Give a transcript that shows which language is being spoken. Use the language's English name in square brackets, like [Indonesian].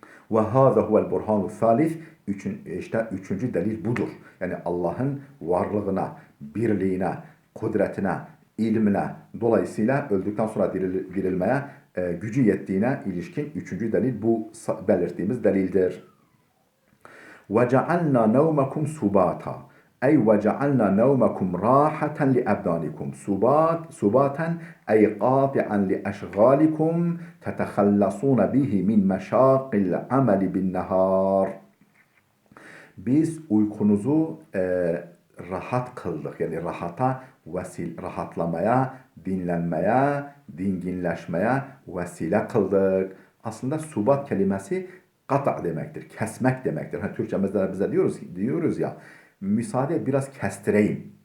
[Arabic] Ve hâzâ huvel burhanu thalith. [Turkish] Üçüncü delil budur. Yani Allah'ın varlığına, birliğine, kudretine, ilmine, dolayısıyla öldükten sonra dirilmeye gücü yettiğine ilişkin üçüncü delil bu belirttiğimiz delildir. [Arabic] وَجَعَلْنَا نَوْمَكُمْ سُبَاتًا أي وَجَعَلْنَا نَوْمَكُمْ رَاحَةً لِأَبْدَانِكُمْ سُبَاتًا أي قاطعا لأشغالكم تتخلصون به من مشاق العمل بالنهار. [Turkish] Biz uykunuzu rahat kıldık. Yani rahatlamaya, dinlenmeye, dinginleşmeye vesile kıldık. Aslında subat kelimesi kata demektir, kesmek demektir. Türkçemizde bize diyoruz ya, müsaade biraz kestireyim.